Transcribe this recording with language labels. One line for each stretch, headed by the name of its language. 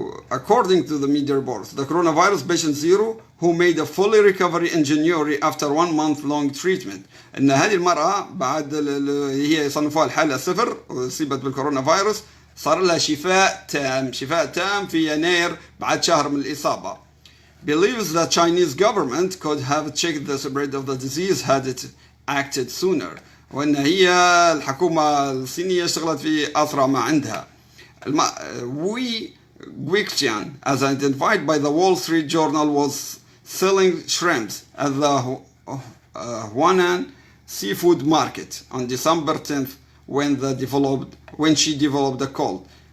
English: According to the media reports, the coronavirus patient zero who made a fully recovery in January after 1 month long treatment.
Arabic: ان هذه المرأة بعد هي صنفوها الحالة 0 وأصيبت بالكورونا فيروس، صار لها شفاء تام في يناير بعد شهر من الإصابة.
English: Believes the Chinese government could have checked the spread of the disease had it acted sooner.
Arabic: وان هي الحكومة الصينية اشتغلت في أسرع ما عندها.
English: Wei Guiqian, as identified by the Wall Street Journal, was selling shrimps at the Huanan seafood market on December 10th when she developed a cold.